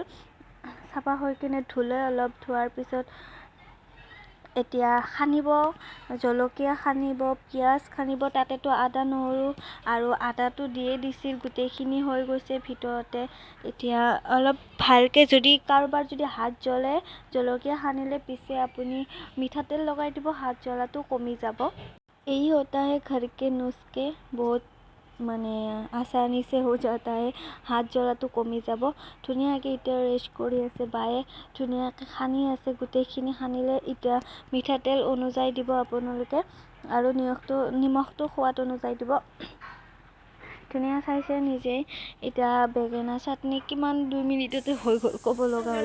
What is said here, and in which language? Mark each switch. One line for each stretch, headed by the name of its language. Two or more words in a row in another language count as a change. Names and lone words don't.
Assamese: চাফা হৈ কিনে ধুলে, অলপ ধোৱাৰ পিছত এতিয়া সানিব, জলকীয়া সানিব, পিঁয়াজ সানিব। তাতেতো আদা নহৰু আৰু আদাটো দিয়ে দিছিল, গোটেইখিনি হৈ গৈছে ভিতৰতে। এতিয়া অলপ ভালকৈ, যদি কাৰোবাৰ যদি হাত জ্বলে, জলকীয়া সানিলে পিছে আপুনি মিঠাতেল লগাই দিব, হাত জ্বলাটো কমি যাব।
Hindi: এই होता है घर के नुस्खे, बहुत মানে আসানি से हो जाता है।
Assamese: হাত জ্বলাটো কমি যাব। ধুনীয়াকৈ এতিয়া ৰেষ্ট কৰি আছে বায়ে, ধুনীয়াকৈ সানি আছে। গোটেইখিনি সানিলে এতিয়া মিঠাতেল অনুযায়ী দিব আপোনালোকে, আৰু নিমখটো সোৱাদ অনুযায়ী দিব। ধুনীয়া চাইছে নিজেই। এতিয়া বেঙেনা চাটনি কিমান 2 মিনিটতে হৈ গ'ল, ক'ব লগা হ'লে।